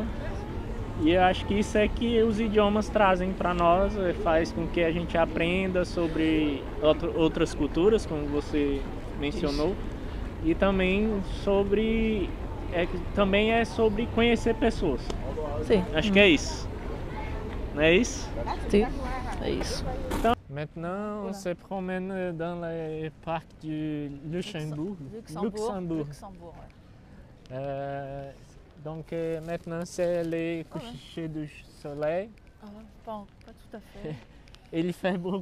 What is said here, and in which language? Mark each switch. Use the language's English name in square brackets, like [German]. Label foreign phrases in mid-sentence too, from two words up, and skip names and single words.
[Portuguese] E eu acho que isso é que os idiomas trazem para nós, faz com que a gente aprenda sobre outras culturas, como você mencionou, e também também é sobre conhecer pessoas. Sim. Acho que é isso. Não é isso? Sim, é isso. [French] Maintenant, on se promène dans les parcs du Luxembourg. Luxembourg. Donc maintenant, c'est les couchers du soleil. Ah, pas tout à fait. Et il fait beau.